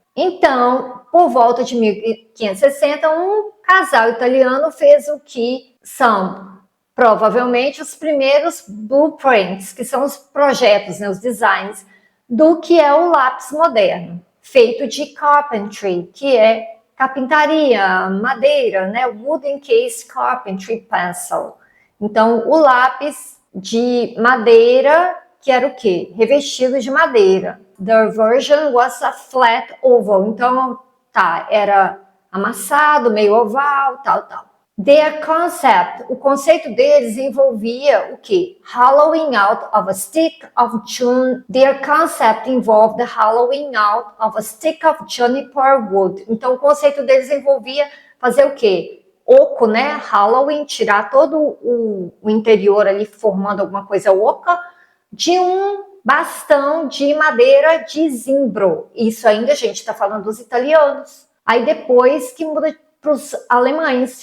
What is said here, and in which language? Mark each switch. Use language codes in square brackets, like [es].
[pt] Então, por volta de 1560, um casal italiano fez o que são provavelmente os primeiros blueprints, que são os projetos, né, os designs, do que é o lápis moderno, feito de carpentry, que é carpintaria, madeira, né, [en] wooden case carpentry pencil. [pt] Então, o lápis de madeira, que era o quê? Revestido de madeira. [en] The version was a flat oval. [pt] Então, tá, era amassado, meio oval, tal. [en] Their concept, [pt] o conceito deles envolvia o quê? [en] Hollowing out of a stick of Their concept involved the hollowing out of a stick of juniper wood. [pt] Então, o conceito deles envolvia fazer o quê? Oco, né? Hollowing, tirar todo o interior ali, formando alguma coisa oca, de um bastão de madeira de zimbro. Isso ainda, gente, está falando dos italianos. Aí depois que muda para os alemães.